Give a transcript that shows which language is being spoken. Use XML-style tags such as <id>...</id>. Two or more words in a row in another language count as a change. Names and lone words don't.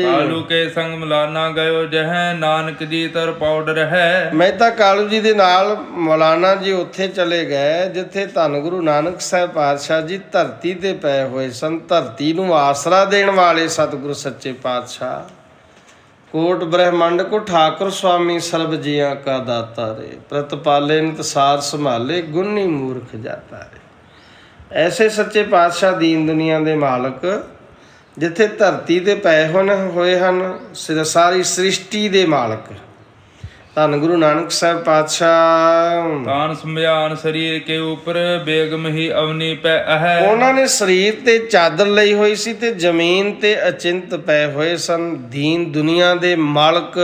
<bra>ਕਾਲੂ ਕੇ ਸੰਗ ਮਲਾਨਾ ਗਇਓ ਜਹੈ ਨਾਨਕ ਜੀ ਤਰ ਪੌੜ ਰਹਿ।</bra> <pa>ਮਹਿਤਾ ਕਾਲੂ ਜੀ ਦੇ ਨਾਲ ਮੌਲਾਨਾ ਜੀ ਉੱਥੇ ਚਲੇ ਗਏ ਜਿੱਥੇ ਧੰਨ ਗੁਰੂ ਨਾਨਕ ਸਾਹਿਬ ਪਾਤਸ਼ਾਹ ਜੀ ਧਰਤੀ ਤੇ ਪਏ ਹੋਏ ਸਨ। ਧਰਤੀ ਨੂੰ ਆਸਰਾ ਦੇਣ ਵਾਲੇ ਸਤਿਗੁਰੂ ਸੱਚੇ ਪਾਤਸ਼ਾਹ ਕੋਟ ਬ੍ਰਹਮੰਡ ਕੋ ਠਾकुर ਸੁਆਮੀ ਸਰਵ ਜੀਆ ਕਾ ਦਾਤਾ ਰੇ ਪ੍ਰਤਿਪਾਲੇ ਨਿਤ ਸਾਰ ਸੰਭਾਲੇ ਗੁਣੀ ਮੂਰਖ ਜਾਤਾ ਰੇ। ਐਸੇ ਸੱਚੇ ਪਾਤਸ਼ਾਹ ਦੀਨ ਦੁਨੀਆ ਦੇ ਮਾਲਕ ਜਿੱਥੇ ਧਰਤੀ ਤੇ ਪਏ ਹੋਏ ਹਨ ਸਾਰੀ ਸ੍ਰਿਸ਼ਟੀ ਦੇ ਮਾਲਕ ਧੰਨ ਗੁਰੂ ਨਾਨਕ ਸਾਹਿਬ ਪਾਤਸ਼ਾਹ</pa> <bra>ਤਾਨ ਸਮਝਾਨ ਸਰੀਰ ਕੇ ਉਪਰ ਬੇਗਮ ਹੀ ਅਵਨੀ ਪੈ ਅਹੈ।</bra> <pa>ਉਹਨਾਂ ਨੇ ਸਰੀਰ ਤੇ ਚਾਦਰ ਲਈ ਹੋਈ ਸੀ ਤੇ ਜ਼ਮੀਨ ਤੇ ਅਚਿੰਤ ਪਏ ਹੋਏ ਸਨ ਦੀਨ ਦੁਨੀਆ ਦੇ ਮਾਲਕ।</pa>